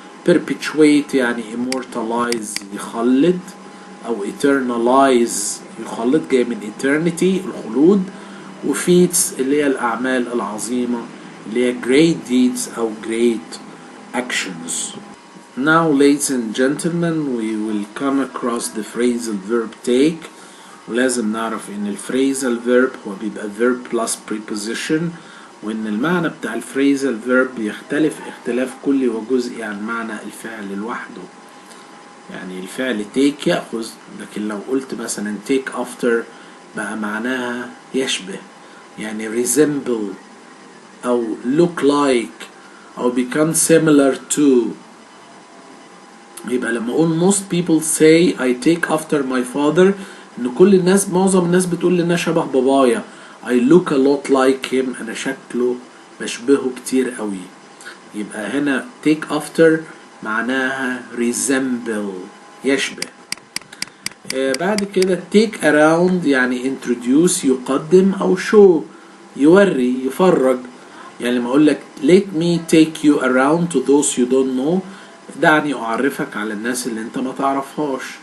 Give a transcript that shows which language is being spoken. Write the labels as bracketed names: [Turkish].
[Arabic] perpetuate يعني immortalize يخلد أو eternalize يخلد جاي من eternity الخلود. وفيتس اللي هي الأعمال العظيمة اللي هي [English] great deeds [Arabic] أو [English] great actions. Now ladies and gentlemen we will come across the phrasal verb take. [Arabic] ولازم نعرف ان الفريزال verb هو بيبقى [English] verb plus preposition [Arabic] وان المعنى بتاع الفريزال verb بيختلف اختلاف كلي وجزئي عن معنى الفعل لوحده. يعني الفعل take يأخذ لكن لو قلت مثلا [English] take after [Arabic] بقى معناها يشبه يعني resemble أو [English] look like [Arabic] أو [English] become similar to. [Arabic] يبقى لما أقول [English] most people say I take after my father [Arabic] إن كل الناس معظم الناس بتقول لي إن أنا شبه بابايا. [English] I look a lot like him [Arabic] أنا شكله بشبهه كتير قوي. يبقى هنا take after معناها resemble يشبه. بعد كده [English] take around [Arabic] يعني introduce يقدم أو show يوري يفرج. يعني لما أقول لك [English] let me take you around to those you don't know، [Arabic] دعني أعرفك على الناس اللي أنت ما تعرفهاش.